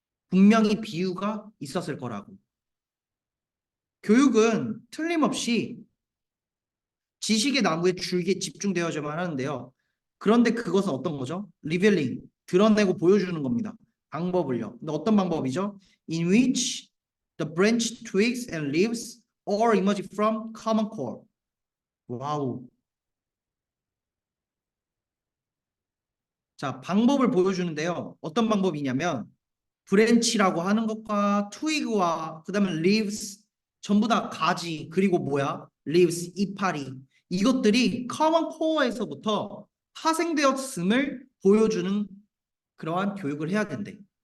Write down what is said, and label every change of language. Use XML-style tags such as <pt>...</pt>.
<ko>분명히 비유가 있었을 거라고. 교육은 틀림없이 지식의 나무에 줄기에 집중되어야만 하는데요. 그런데 그것은 어떤 거죠? 리벨링, 드러내고 보여주는 겁니다. 방법을요. 근데 어떤 방법이죠?</ko> <en>In which the branch, twigs and leaves all emerge from common core.</en> <ko>와우. 자, 방법을 보여주는데요. 어떤 방법이냐면 브랜치라고 하는 것과 트위그와 그다음에 leaves 전부 다 가지 그리고 뭐야? leaves 이파리 이것들이</ko> <en>common core</en> <ko>에서부터 파생되었음을 보여주는 그러한 교육을 해야 된대.</ko>